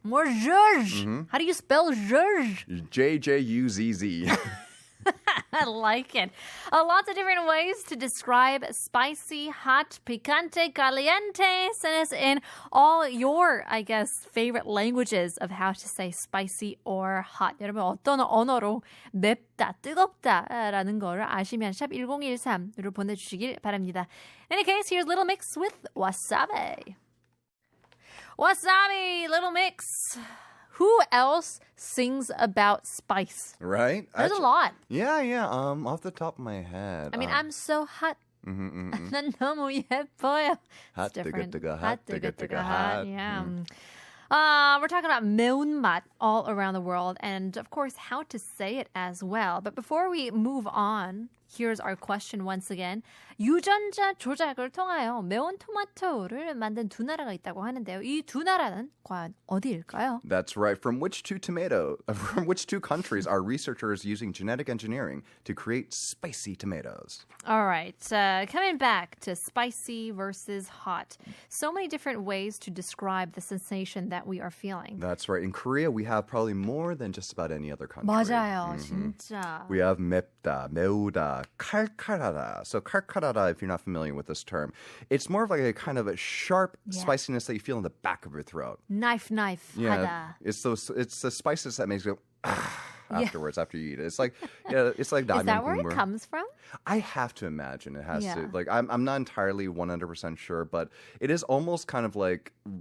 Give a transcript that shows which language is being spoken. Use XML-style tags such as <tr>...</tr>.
<en>More zhuzh. How do you spell zhuzh? J-J-U-Z-Z. I like it. Lots of different ways to describe spicy, hot, picante, caliente. Send us in all your, I guess, favorite languages of how to say spicy or hot.</en> <ko>여러분 어떤 언어로 맵다, 뜨겁다 라는 거를 아시면 샵 1013으로 보내주시길 바랍니다.</ko> <en>In any case, here's Little Mix with Wasabi. Wasabi, Little Mix. Who else sings about spice? Right? There's a lot. Yeah. Off the top of my head. I mean, I'm so hot.</en> <ko>난 너무 예뻐요.</ko> <en>Hot, 뜨거, hot, 뜨거, hot. Yeah. We're talking about 매운맛 all around the world and, of course, how to say it as well. But before we move on, here's our question once again.</en> <ko>유전자 조작을 통하여 매운 토마토를 만든 두 나라가 있다고 하는데요. 이 두 나라는 과연 어디일까요?</ko> <en>That's right. From which two countries are researchers using genetic engineering to create spicy tomatoes? All right. Coming back to spicy versus hot. So many different ways to describe the sensation that we are feeling. That's right. In Korea, we have probably more than just about any other country.</en> <ko>맞아요. 진짜.</ko> <en>We have 맵다, 매우다, 칼칼하다. So 칼칼하다, if you're not familiar with this term, it's more of like a kind of a sharp spiciness that you feel in the back of your throat. Knife, Yeah,</en> <ko>하다.</ko> <en>it's the spices that makes you go afterwards after you eat it. It's like it's like Is that where it comes from? I have to imagine it has to. Like I'm not entirely 100% sure, but it is almost kind of like</en>